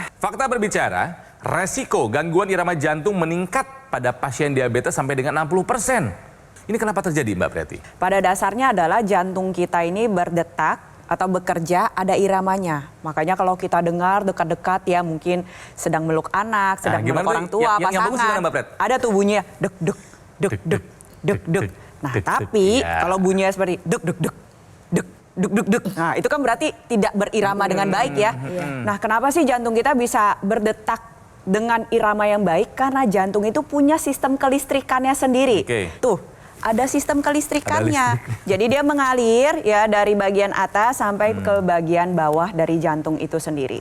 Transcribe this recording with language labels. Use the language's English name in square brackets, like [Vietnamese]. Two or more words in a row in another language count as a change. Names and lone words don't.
[Indonesian] Fakta berbicara, resiko gangguan irama jantung meningkat pada pasien diabetes sampai dengan 60%. Ini kenapa terjadi Mbak Preti? Pada dasarnya adalah jantung kita ini berdetak atau bekerja ada iramanya. Makanya kalau kita dengar dekat-dekat ya mungkin sedang meluk anak, sedang meluk orang tua, yang bagus pasangan. gimana, Mbak Pret? Ada tuh bunyinya dek dek dek dek dek dek. Nah, tapi kalau bunyinya seperti dek dek dek dek dek dek dek. Nah, itu kan berarti tidak berirama dengan baik ya. Nah, kenapa sih jantung kita bisa berdetak dengan irama yang baik? Karena jantung itu punya sistem kelistrikannya sendiri. Tuh, ada sistem kelistrikannya. Jadi dia mengalir ya dari bagian atas sampai ke bagian bawah dari jantung itu sendiri.